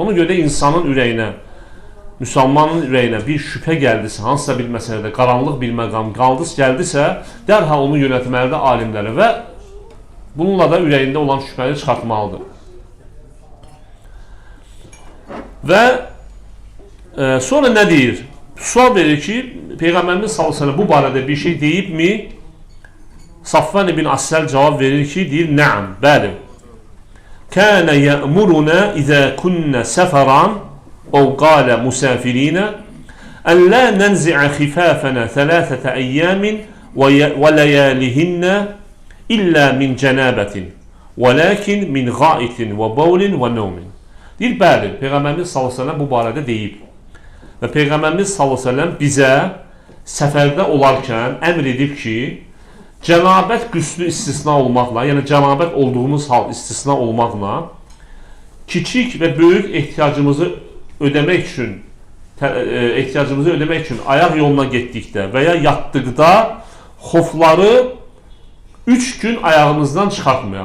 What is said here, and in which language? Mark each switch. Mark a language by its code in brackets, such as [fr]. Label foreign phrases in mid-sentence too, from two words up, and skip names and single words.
[az] Ona görə də insanın ürəyinə, müsəlmanın ürəyinə bir şübhə gəldisə, hansısa bir məsələdə qaranlıq bir məqam gəldisə, dərhal onu yönətməlidir alimlərə və bununla da ürəyində olan şübhəni çıxartmalıdır. Və sonra nə deyir? Sual verir ki, Peyğəmbərimiz [ar] صلى الله عليه وسلم [az] bu barədə bir şey deyibmi? Safvan ibn Assal cavab verir ki, deyir, "Nəam, bəli. [ar] كان يأمرنا إذا كنا سفرا أو قال مسافرين أن لا ننزع خفافنا ثلاثة أيام ولياليهن إلا من جنابة ولكن من غائط وبول ونوم." Deyir, bəli, Peyğəmbərimiz صلى الله عليه وسلم bu barədə deyib. Və Peyğəmbərimiz صلى الله عليه وسلم bizə səfərdə olarkən əmr edib ki, cənabət qüslü istisna olmaqla, yəni cənabət olduğumuz hal istisna olmaqla, kiçik və böyük ehtiyacımızı ödəmək üçün ayaq yoluna getdikdə və ya yatdıqda xofları 3 gün ayağımızdan çıxartmayaq.